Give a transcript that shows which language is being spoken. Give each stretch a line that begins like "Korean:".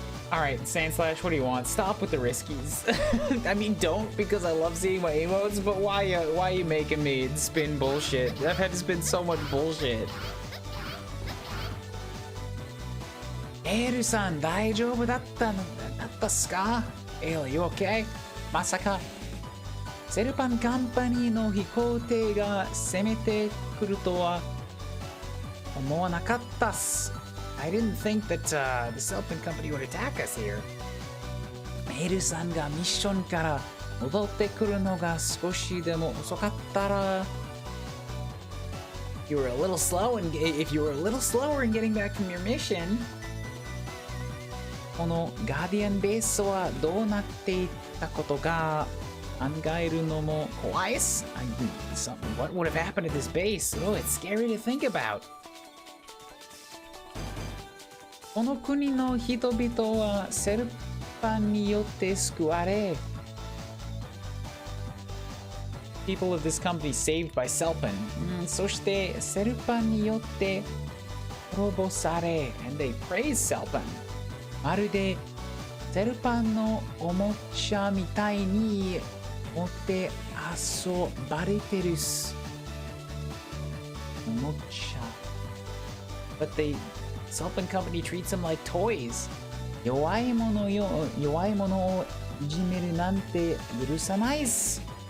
English: Alright, Sandslash, what do you want? Stop with the riskies. I mean, don't, because I love seeing my emotes, but why are you making me spin bullshit? I've had to spin so much bullshit.
Japanese: エールさん大丈夫だったっすか？
English: エール you okay?
Japanese: まさかセルパンカンパニーの飛行艇が攻めてくるとは思わなかったっす。
English: I didn't think that the Selpan company would attack us here.
Japanese: エールさんがミッションから戻ってくるのが少しでも遅かったら
English: if you were a little slower in getting back from your mission
Japanese: このガーディアンベースはどうなっていったことが考えるのも怖いっす。
English: What would have happened at this base? Oh, it's scary to think about.
Japanese: この国の人々はセルパンによって救われ
English: People of this company saved by Selpan.
Japanese: そしてセルパンによって滅ぼされ
English: and they praise Selpan.
Japanese: まるでセルパンのおもちゃみたいに持って遊ばれてるっす。おもちゃ。
English: But Selpan company treats them like toys.
Japanese: 弱いものをいじめるなんて許さないっす。